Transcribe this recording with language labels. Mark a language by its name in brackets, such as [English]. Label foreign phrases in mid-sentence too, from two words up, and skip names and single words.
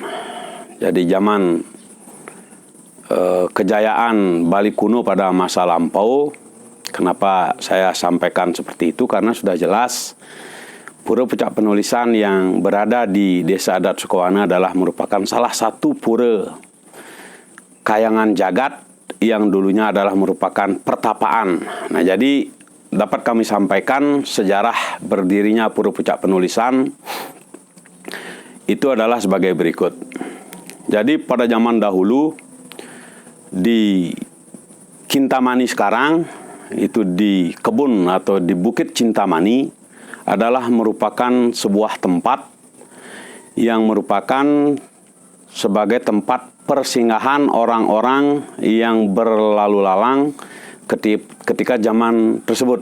[Indonesian] Jadi zaman kejayaan Bali kuno pada masa lampau. Kenapa saya sampaikan seperti itu? Karena sudah jelas Pura Pucak Penulisan yang berada di Desa Adat Sukawana adalah merupakan salah satu pura kayangan jagat yang dulunya adalah merupakan pertapaan. Nah, jadi dapat kami sampaikan sejarah berdirinya Pura Pucak Penulisan itu adalah sebagai berikut. Jadi pada zaman dahulu di Kintamani sekarang, itu di kebun atau di Bukit Cintamani adalah merupakan sebuah tempat yang merupakan sebagai tempat persinggahan orang-orang yang berlalu lalang ketika zaman tersebut.